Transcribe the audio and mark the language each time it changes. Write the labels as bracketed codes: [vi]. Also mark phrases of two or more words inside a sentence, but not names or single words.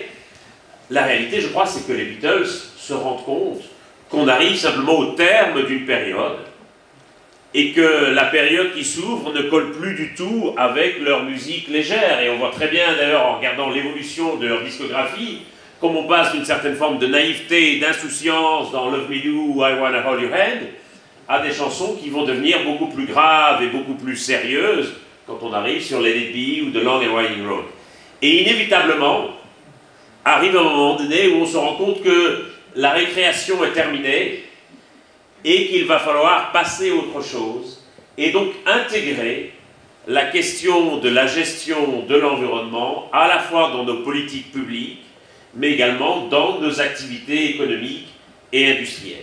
[fr] La réalité, je crois, c'est que les Beatles se rendent compte qu'on arrive simplement au terme d'une période et que la période qui s'ouvre ne colle plus du tout avec leur musique légère. Et on voit très bien, d'ailleurs, en regardant l'évolution de leur discographie, comme on passe d'une certaine forme de naïveté et d'insouciance dans Love Me Do ou I Wanna Hold Your Hand à des chansons qui vont devenir beaucoup plus graves et beaucoup plus sérieuses quand on arrive sur Let It Be ou The Long and Winding Road. Et inévitablement, arrive un moment donné où on se rend compte que la récréation est terminée et qu'il va falloir passer à autre chose et donc intégrer la question de la gestion de l'environnement à la fois dans nos politiques publiques mais également dans nos activités économiques et industrielles.